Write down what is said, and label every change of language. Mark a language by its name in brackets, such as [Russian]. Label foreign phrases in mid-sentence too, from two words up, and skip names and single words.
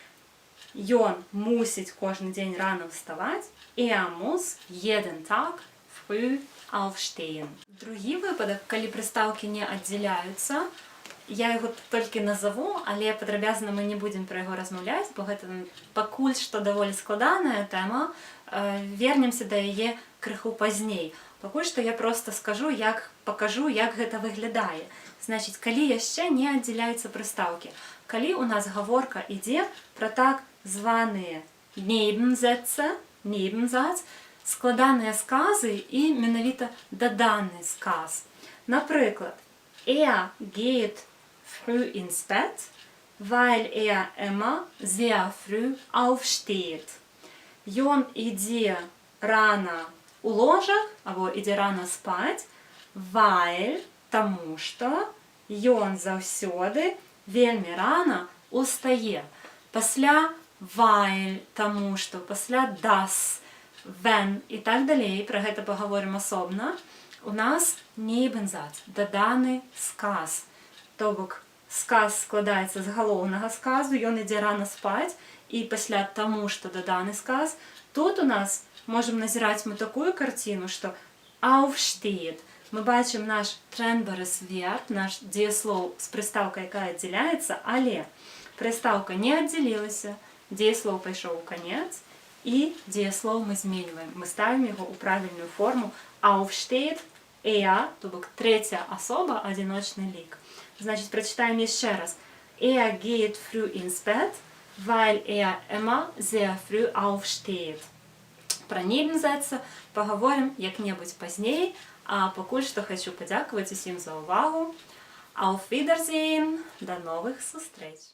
[Belarusian] Ён мусіць кожны дзень рана вставаць. [German] Muss jeden Tag früh aufstehen. [Belarusian] Другі выпадак, калі прыстаўкі не аддзяляюцца, я яго толькі назову, але падрабязна мы не будзем пра яго размаўляць, бо гэта пакуль што даволі складаная тэма. Вернемся да яе крыху пазней. Пакуль што я проста пакажу, як гэта выглядае. Значыць, калі яшчэ не аддзяляюцца прыстаўкі. Калі у нас гаворка ідзе пра так званыя [German] Nebensätze, Nebensatz, [Belarusian] складаныя сказы і менавіта даданы сказ. Напрыклад, [German] geht früh ins Bett, weil immer sehr früh aufsteht. [Belarusian] Ён ідзе рана у ложах, або ідзе рана спаць, weil, таму што ён заўсёды вельмі рана устае. Пасля weil, таму што, пасля [German] das, wenn [Belarusian] і так далей, пра гэта паговорым асобна, у нас Nebensatz, даданы сказ. То бок, сказ складаецца з галоўнага сказу, ён ідзе рана спаць, і пасля таму, што даданы сказ, тут у нас можам назіраць мы такую карціну, што aufsteht. Мы бачым наш [German] trennbares verb, [Belarusian] наш дзеяслоў з прыстаўкай, якая аддзяляецца, але прыстаўка не аддзялілася, дзеяслоў пайшоў у канец, і дзеяслоў мы зменьваем. Мы ставім яго ў правільную форму aufsteht, то бок трэця асоба, адзіночны лік. [Russian] Значит, прочитаем еще раз. [German] Geht früh ins Bett, weil immer sehr früh aufsteht. [Belarusian] Пра Nebensätze паговорым як-небудзь пазней, а пакуль што хочу падзякаваць усім за ўвагу. [German] Auf Wiedersehen, [Belarusian] до новых сустрэч!